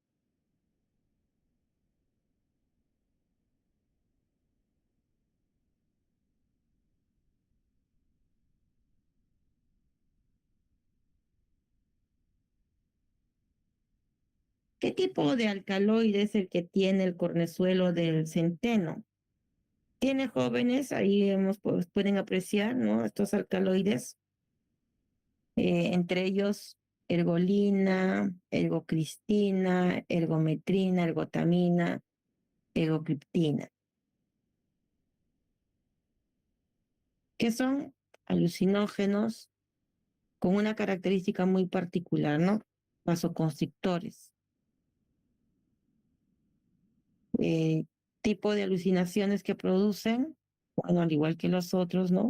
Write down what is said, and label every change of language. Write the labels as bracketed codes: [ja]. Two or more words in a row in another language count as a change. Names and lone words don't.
[es] ¿Qué tipo de alcaloide es el que tiene el cornezuelo del centeno? Tiene jóvenes, ahí pues, pueden apreciar, ¿no? Estos alcaloides, entre ellos ergolina, ergocristina, ergometrina, ergotamina, ergocriptina, que son alucinógenos con una característica muy particular, ¿no? Vasoconstrictores. Eh, Tipo de alucinaciones que producen, bueno, al igual que los otros, ¿no?